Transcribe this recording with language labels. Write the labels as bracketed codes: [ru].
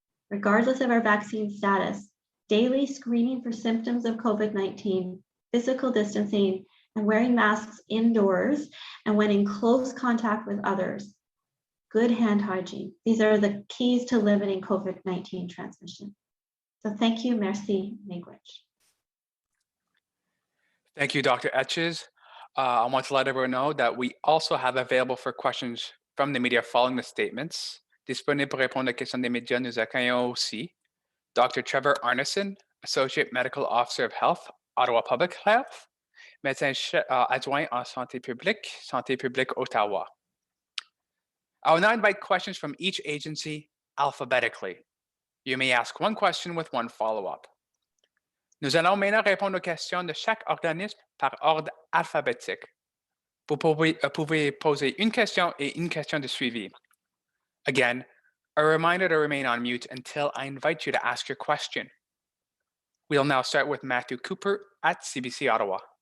[en] Regardless of our vaccine status, daily screening for symptoms of COVID-19, physical distancing, and wearing masks indoors and when in close contact with others, good hand hygiene. These are the keys to limiting COVID-19 transmission. So thank you, merci, miigwech. Thank you, Dr. Etches. I want to let everyone know that we also have available for questions from the media following the statements. [fr] Disponible pour répondre aux questions des médias, nous accueillons aussi Dr. [en] Trevor Arneson, Associate Medical Officer of Health, Ottawa Public Health, [fr] médecin adjoint en santé publique Ottawa. [en] I will now invite questions from each agency alphabetically. You may ask one question with one follow-up. [fr] Nous allons maintenant répondre aux questions de chaque organisme par ordre alphabétique. Vous pouvez poser une question et une question de suivi. [en] Again, a reminder to remain on mute until I invite you to ask your question. We'll now start with Matthew Cooper at CBC Ottawa.